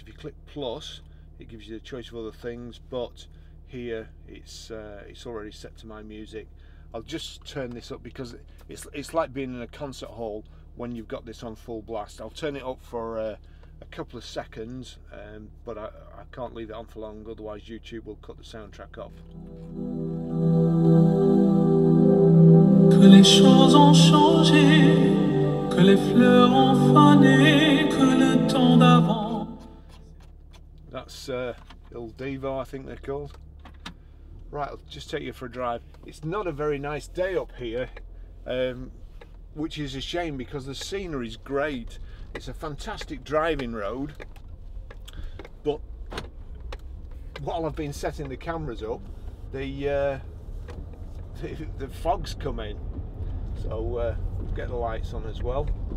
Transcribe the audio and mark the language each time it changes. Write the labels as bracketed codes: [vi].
[en] If you click plus, it gives you a choice of other things, but here it's already set to My Music. I'll just turn this up because it's like being in a concert hall when you've got this on full blast. I'll turn it up for a couple of seconds, but I can't leave it on for long, otherwise YouTube will cut the soundtrack off. [fr] Que les choses ont changé, que les fleurs ont fané, que le temps d'avant. [en] That's Il Divo, I think they're called. Right, I'll just take you for a drive. It's not a very nice day up here, which is a shame because the scenery is great. It's a fantastic driving road, but while I've been setting the cameras up, the fog's come in, so get the lights on as well.